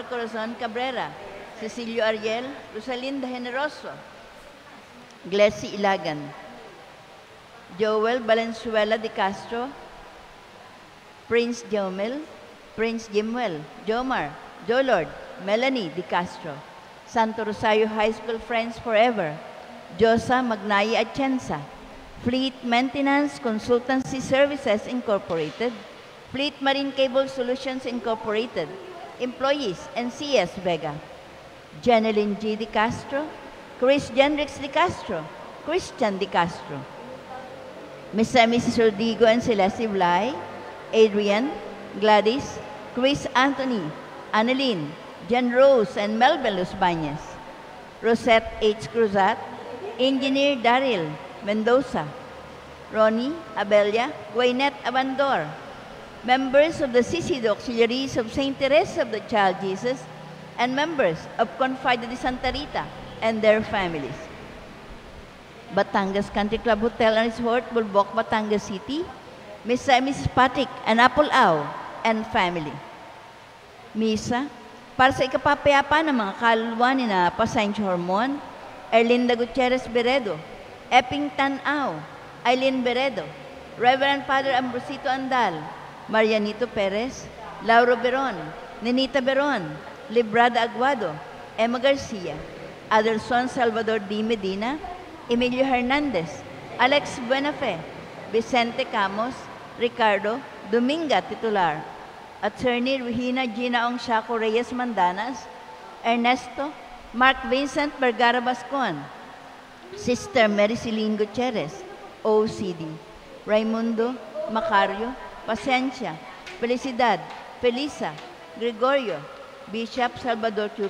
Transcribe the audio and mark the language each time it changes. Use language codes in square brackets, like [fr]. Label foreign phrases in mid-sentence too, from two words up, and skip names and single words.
[en] Corazon Cabrera, Cecilio Ariel, Rosalinda Generoso, Glessy Ilagan, Joel Valenzuela de Castro, Prince Jomel, Prince Jimwell, Jomar, Jolord, Melanie de Castro, Santo Rosario High School Friends Forever, Josa Magnaya Atienza, Fleet Maintenance Consultancy Services Incorporated, Fleet Marine Cable Solutions Incorporated, Employees, NCS Vega, Jeneline G. de Castro, Chris Jenrix de Castro, Christian de Castro, Mr. and Mrs. Rodrigo and Celeste Blay, Adrian, Gladys, Chris Anthony, Annalyn, Jen Rose and Melvin Los Bañez, Rosette H. Cruzat, Engineer Daryl Mendoza, Ronnie Abelia, Gwyneth Abandor, members of the CCD Auxiliaries of St. Teresa of the Child Jesus, and members of Confida de Santa Rita and their families. Batangas Country Club Hotel and Resort, Bulbok, Batangas City, Mr. and Mrs. Patrick Anapolao and family. [tl] Misa, para sa ikapapayapa ng mga kaluluwa ni na Pasencio Hormon, Erlinda Gutierrez Beredo, Epping Tanaw, Aileen Beredo, Reverend Father Ambrosito Andal, Marianito Perez, Lauro Beron, Nenita Beron, Librada Aguado, Emma Garcia, Adelson Salvador D. Medina, Emilio Hernandez, Alex Buenafe, Vicente Camos, Ricardo Dominga Titular, Attorney Regina Gina Ong Shaco Reyes Mandanas, Ernesto Mark Vincent Vergara Bascon, Sister Mary Celine Gutierrez, OCD, Raimundo Macario, Pasensya, Felicidad, Felisa, Gregorio, Bishop Salvador Q.